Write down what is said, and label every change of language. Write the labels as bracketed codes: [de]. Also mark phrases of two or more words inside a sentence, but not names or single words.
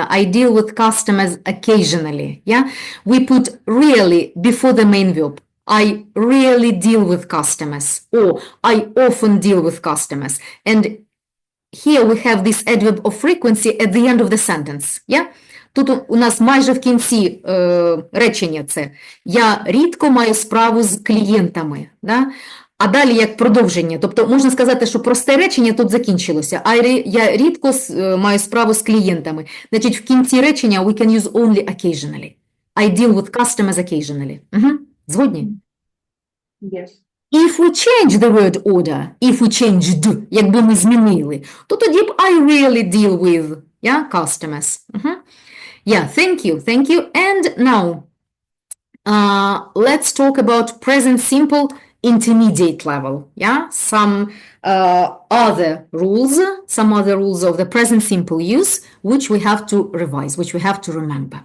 [en] I deal with customers occasionally, yeah? We put really before the main verb. I really deal with customers, or I often deal with customers. And here we have this adverb of frequency at the end of the sentence, yeah? [uk] Тут у нас майже в кінці речення це. Я рідко маю справу з клієнтами, да? а далі як продовження. Тобто можна сказати, що просте речення тут закінчилося, а я рідко маю справу з клієнтами. Значить, в кінці речення [en] we can use only occasionally. I deal with customers occasionally. [uk] Згодні? [en] Yes. If we change the word order, if we changed, [uk] якби ми змінили, то тоді б [en] I really deal with, customers. Yeah, thank you, thank you. And now, let's talk about present simple intermediate level. Some other rules of the present simple use, which we have to revise, which we have to remember.